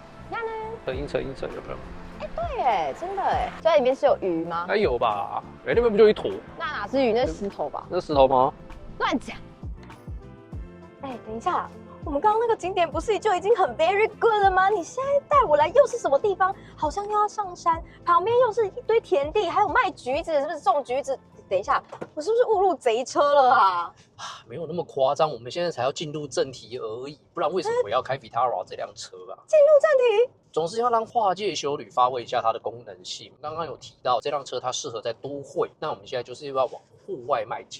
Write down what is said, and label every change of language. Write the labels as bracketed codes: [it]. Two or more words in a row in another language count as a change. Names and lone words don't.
[zh] 你看呢？車陰有沒有？对哎，真的哎，所以裡面是有魚嗎？哎有吧？哎那邊不就一坨？那哪是魚？那是石頭吧？那是石头嗎？亂講！哎，等一下，我們剛剛那個景點不是就已經很 [en] very good [zh] 了嗎？你現在帶我來又是什麼地方？好像又要上山，旁邊又是一堆田地，還有賣橘子，是不是種橘子？等一下，我是不是誤入賊車了啊？沒有那麼誇張，我們現在才要進入正題而已，不然為什麼我要開 Vitara 這輛車啊？進入正題，總是要讓跨界休旅發揮一下它的功能性。剛剛有提到這輛車它適合在都會，那我們現在就是要往戶外邁進。